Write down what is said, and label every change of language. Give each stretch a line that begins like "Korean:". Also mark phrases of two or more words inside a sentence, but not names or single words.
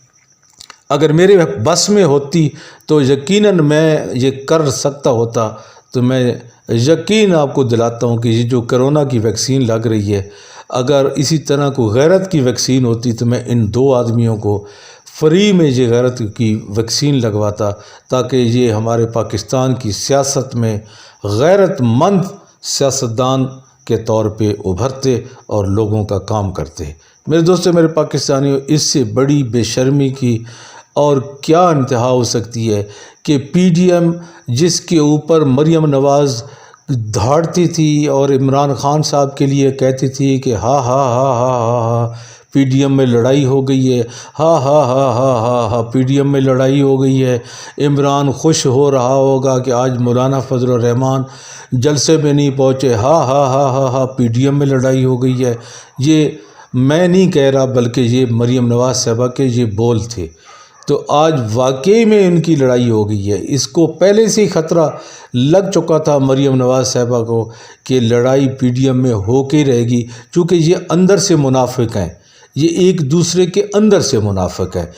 Urdu: اگر میرے بس میں ہوتی تو یقیناً میں یہ کر سکتا ہوتا، تو میں یقین آپ کو دلاتا ہوں کہ یہ جو کرونا کی ویکسین لگ رہی ہے، اگر اسی طرح کو غیرت کی ویکسین ہوتی تو میں ان دو آدمیوں کو فری میں یہ غیرت کی ویکسین لگواتا، تاکہ یہ ہمارے پاکستان کی سیاست میں غیرت مند سیاستدان کے طور پہ ابھرتے اور لوگوں کا کام کرتے۔ میرے دوستو میرے پاکستانیوں، اس سے بڑی بے شرمی کی اور کیا انتہا ہو سکتی ہے کہ پی ڈی ایم جس کے اوپر مریم نواز دھاڑتی تھی اور عمران خان صاحب کے لیے کہتی تھی کہ ہا ہا ہا ہا ہا ہا پی ڈی ایم میں لڑائی ہو گئی ہے، ہا ہا ہا ہا ہا ہا پی ڈی ایم میں لڑائی ہو گئی ہے، عمران خوش ہو رہا ہوگا کہ آج مولانا فضل الرحمان جلسے میں نہیں پہنچے، ہا ہا ہا ہا ہا پی ڈی ایم میں لڑائی ہو گئی ہے۔ یہ میں نہیں کہہ رہا، بلکہ یہ مریم نواز صاحبہ کے یہ بول تھے۔ تو آج واقعی میں ان کی لڑائی ہو گئی ہے۔ اس کو پہلے سے ہی خطرہ لگ چکا تھا مریم نواز صاحبہ کو کہ لڑائی پی ڈی ایم میں ہو کے رہے گی، چونکہ یہ اندر سے منافق ہیں، یہ ایک دوسرے کے اندر سے منافق ہیں۔